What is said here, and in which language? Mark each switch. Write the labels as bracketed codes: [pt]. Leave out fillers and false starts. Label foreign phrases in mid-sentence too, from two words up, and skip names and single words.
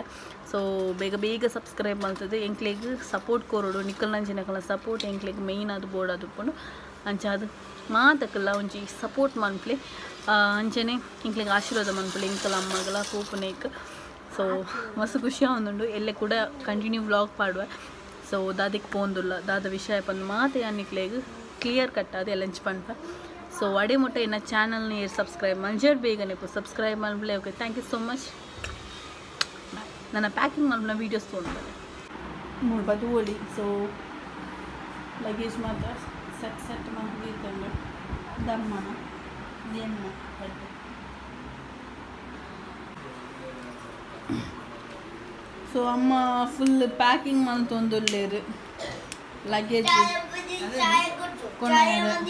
[tcy] ಸೊ ಬೇಗ ಸಬ್ಸ್ಕ್ರೈಬ್ ಮಲ್ತದೆ ಎಂಕ್ಲೆಗ್ ಸಪೋರ್ಟ್ ಕೊರೋಡು ನಿಕ್ಕಲ್ ನಂಚಿನಕಲ ಸಪೋರ್ಟ್ ಎಂಕ್ಲೆಗ್ ಮೇಯ್ನ್ ಅದು ಬೋರ್ಡ್ ಅದುಪ್ಪುಂಡು ಅಂಚಾದು ಮಾತಕ್ಕಲ್ಲ ಒಂಜಿ ಸಪೋರ್ಟ್ ಮನ್ಪ್ಲೆ ಅಂಚನೆ ಇಂಕ್ಲೆಗ್ ಆಶೀರ್ವಾದ ಮನ್ಪಲೆ ಇಂಕಲ ಅಮ್ಮಗಲ ಪೋಪುನೇಕ್. ಸೊ ಮಸ್ತ್ ಖುಷಿ ಆವೊಂದುಂಡು ಎಲ್ಲೆ ಕೂಡ [en] continue vlog [tcy] ಪಾಡುವ. ಸೊ ದಾದಿಗೆ ಪೋಂದುಲ್ಲ ದಾದ ವಿಷಯ ಪಂದು ಮಾತೆ ಯಾನಿಕ್ಲೆಗ್ [en] clear cut [tcy] ಅದು ಎಲ್ಲ ಹಂಚ್ ಪನ್ಪ. ಸೊ ಅಡೆ ಮುಟ್ಟ ಎನ್ನ ಚಾನಲ್ನ ಏರ್ ಸಬ್ಸ್ಕ್ರೈಬ್ ಮಲ್ಜಡ್ ಬೇಗನೆ ಸಬ್ಸ್ಕ್ರೈಬ್ ಮಲ್ಪಲೆ. [en] okay, thank you so much. [kn] ನನ್ನ ಪ್ಯಾಕಿಂಗ್ ಮಲ್ಪನ ವೀಡಿಯೋಸ್ ತೊಗೊಂಡ್ಬಲ್ಲೆ ನೋಡ್ಬೋದು ಓಡಿ. ಸೊ ಲಗೇಜ್ ಮಾತ್ರ ಸೆಟ್ ಮಾಡಿಕೊಂಡು ದಮ್ಮನ ಎನ್ನ ಬಟ್ಟೆ. [tcy] ಸೊ ಅಮ್ಮ ಫುಲ್ ಪ್ಯಾಕಿಂಗ್ ಮಲ್ತೊಂದುಲ್ಲೇರು ಲಗೇಜ್ ಕೊನೆಯರು.